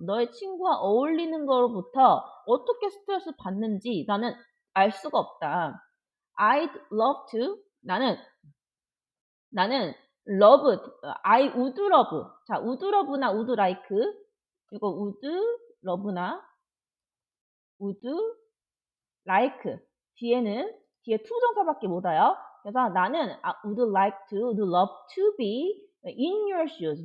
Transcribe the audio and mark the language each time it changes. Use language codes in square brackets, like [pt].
[ko] 너의 친구와 어울리는 거로부터 어떻게 스트레스를 받는지 나는 알 수가 없다. [en] I'd love to. [ko] 나는 love, [en] I would love. [ko] 자, would love나 would like. 이거 would love나 would like. 뒤에 투정사밖에 못 와요. 그래서 나는 [en] would like to, would love to be in your shoes.